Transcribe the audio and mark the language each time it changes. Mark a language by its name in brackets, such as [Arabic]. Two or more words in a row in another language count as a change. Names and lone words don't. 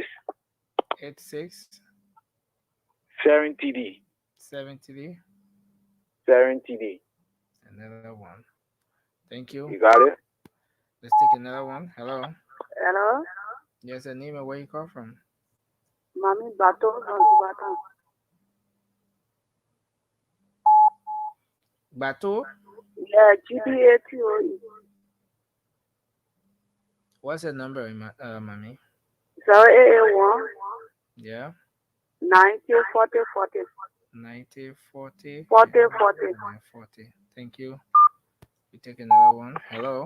[English] 86 70D 70. 70D. Another one. Thank you. You got it? Let's take another one. Hello. Hello? Yes, your name and where you call from? Mami Bato from Tubatan. Bato? Yeah, GBATOE. What's your number, Mami? 0881 Yeah. 90 40 40. 90 40 40 yeah. 40. 40. Thank you. We take another one. Hello.